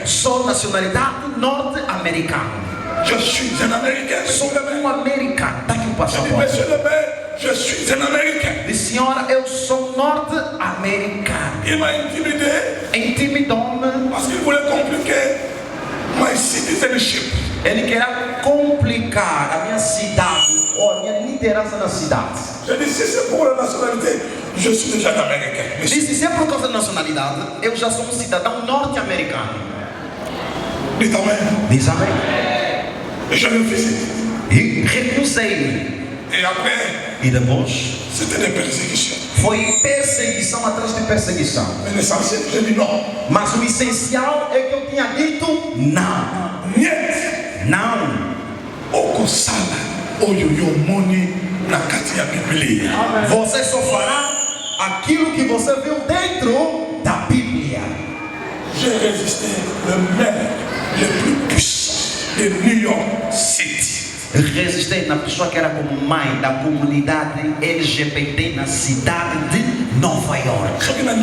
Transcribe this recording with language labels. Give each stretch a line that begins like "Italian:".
Portuguese: Sou nacionalidade norte-americana.
French: Je suis un Américain.
Portuguese: Sou americano. Está aqui o passaporte.
French: Monsieur le maire, je suis un Américain.
Portuguese: Disse, senhora, eu sou norte-americano.
French: Il m'a intimidé.
Portuguese: Intimidou-me.
French: Parce qu'il voulait compliquer
English: my citizenship.
Portuguese: Ele queria complicar a minha cidade ou a minha liderança na cidade.
French: Je dis, si c'est pour la nationalité, je suis déjà un Américain.
Portuguese: Disse, se é por causa da nacionalidade, eu já sou um cidadão norte-americano. Diz amém. Diz amém.
French: Et je refusé.
Portuguese: E recusei-me.
French: Et après,
Portuguese: e depois,
French: c'était des persécutions.
Portuguese: Foi perseguição atrás de perseguição.
French: Mais l'essentiel, je dis non.
Portuguese: Mas o essencial é que eu tinha dito não.
Russian: Niet.
Portuguese: Não.
Lingala: Okosala oyoyomoni na kati ya Bíblia.
Portuguese: Você só fará aquilo que você viu dentro da Bíblia.
French: J'ai résisté le maire le plus puissant de New York City.
Portuguese: Resistei na pessoa que era como mãe da comunidade LGBT na cidade de Nova York.